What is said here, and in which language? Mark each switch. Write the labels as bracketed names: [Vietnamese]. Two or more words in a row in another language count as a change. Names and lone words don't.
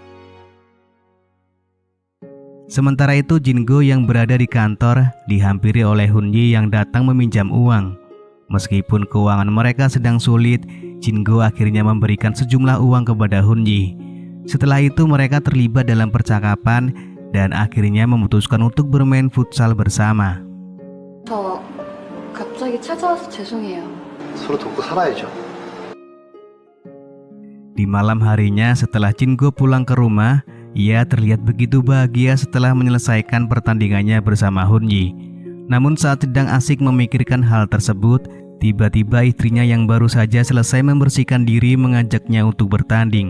[Indonesian] Sementara itu Jin-gu yang berada di kantor dihampiri oleh Hunji yang datang meminjam uang. Meskipun keuangan mereka sedang sulit, Jin-gu akhirnya memberikan sejumlah uang kepada Hunji. Setelah itu mereka terlibat dalam percakapan dan akhirnya memutuskan untuk bermain futsal bersama. [Korean] 저 갑자기 찾아와서 죄송해요. 서로 돕고 살아야죠. [Indonesian] Di malam harinya setelah Jin-gu pulang ke rumah, ia terlihat begitu bahagia setelah menyelesaikan pertandingannya bersama Hunji. Namun saat sedang asik memikirkan hal tersebut, tiba-tiba istrinya yang baru saja selesai membersihkan diri mengajaknya untuk bertanding.